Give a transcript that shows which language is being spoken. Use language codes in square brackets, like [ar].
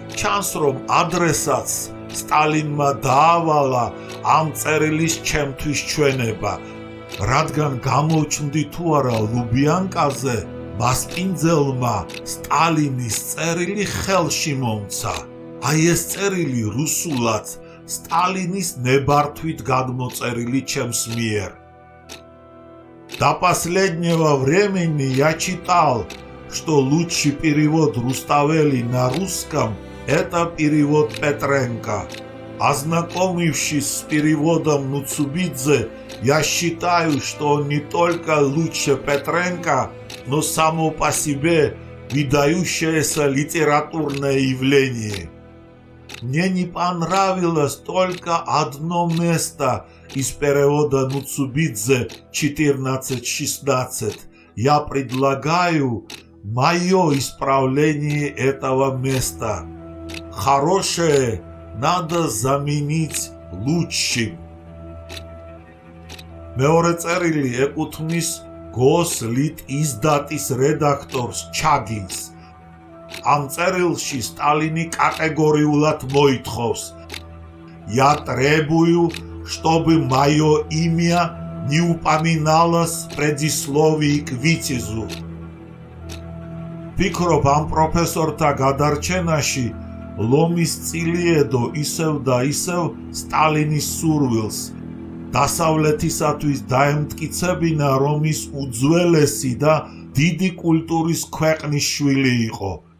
[ka] ჩანს, რომ ადრესატს სტალინმა დაავალა ამ წერილის ჩემთვის ჩვენება, რადგან გამოჩნდი თუ არა ლუბიანკაზე, მასპინძელმა სტალინის წერილი ხელში მომცა. აი ეს წერილი რუსულად სტалиნის небартвит გადმოწერილი ჩემს მიერ. [ru] До последнего времени я читал, что лучший перевод Руставели на русском – это перевод Петренко. Ознакомившись с переводом Нуцубидзе, я считаю, что он не только лучше Петренко, но само по себе выдающееся литературное явление. Мне не понравилось только одно место из перевода Нуцубидзе 14-16. Я предлагаю мое исправление этого места. Хорошее надо заменить лучшим. [ka] მეორე წერილი ეკუთვნის გოს ლიტ იზდატის რედაქტორს ჩაგინს. ამ წერილში სტალინი კატეგორიულად მოითხოვს: [ru] Я требую, чтобы мое имя не упоминалось в предисловии к витязу. [ka] Ფიქრობ, ამ პროფესორთა გადარჩენაში ლომის წილიედო ისევ და ისევ სტალინის სურვილს, დასავლეთისათვის დაემტკიცებინა, რომ ის უძველესი და დიდი კულტურის ქვეყნის შვილი იყო.